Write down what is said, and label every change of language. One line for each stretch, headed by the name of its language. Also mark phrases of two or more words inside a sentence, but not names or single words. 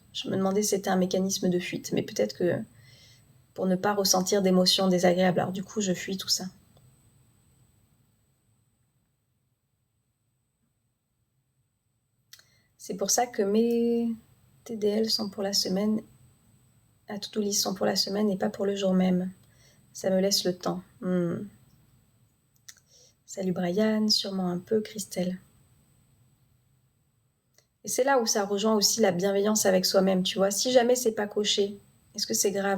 French: Je me demandais si c'était un mécanisme de fuite, mais peut-être que pour ne pas ressentir d'émotions désagréables, alors du coup, je fuis tout ça. C'est pour ça que mes TDL sont pour la semaine, à
English: to-do list
French: sont pour la semaine et pas pour le jour même. Ça me laisse le temps. Salut Brian, sûrement un peu, Christelle. Et c'est là où ça rejoint aussi la bienveillance avec soi-même, tu vois. Si jamais c'est pas coché, est-ce que c'est grave?